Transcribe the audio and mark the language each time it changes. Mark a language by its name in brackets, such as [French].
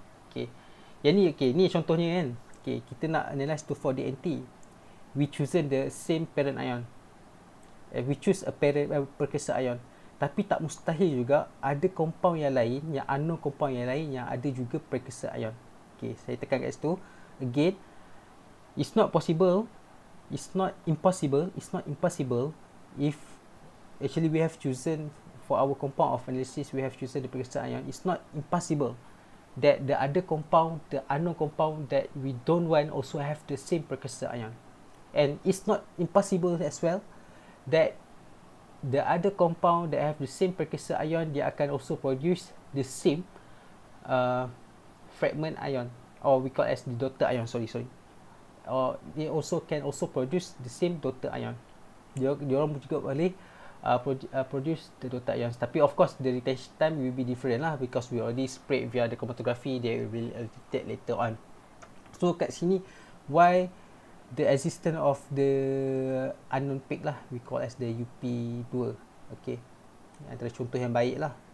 [English] Okay, [Malay] yang ni, [English] okay, [Malay] ni contohnya kan. [English] Okay, [Malay] kita nak [English] analyze to for DNT, we chosen the same parent ion, we choose a precursor ion. [Malay] Tapi tak mustahil juga ada compound yang lain, yang unknown compound yang lain yang ada juga precursor ion. Okay, saya tekan kat situ. [English] Again, it's not possible, it's not impossible if actually we have chosen for our compound of analysis, we have chosen the precursor ion. It's not impossible that the other compound, the unknown compound that we don't want also have the same precursor ion. And it's not impossible as well that the other compound that have the same precursor ion, [Malay] dia akan [English] also produce the same fragment ion, or we call as the daughter ion, sorry, or they also can also produce the same daughter ion. [Malay] Dia orang juga boleh [English] produce the daughter ions, [Malay] tapi [English] of course the retention time will be different lah, because we already sprayed via the chromatography, they will detect later on. So [Malay] kat sini, [English] why the existence of the unknown peak lah, we call as the UP2. [Malay] Okay, antara contoh yang baik lah.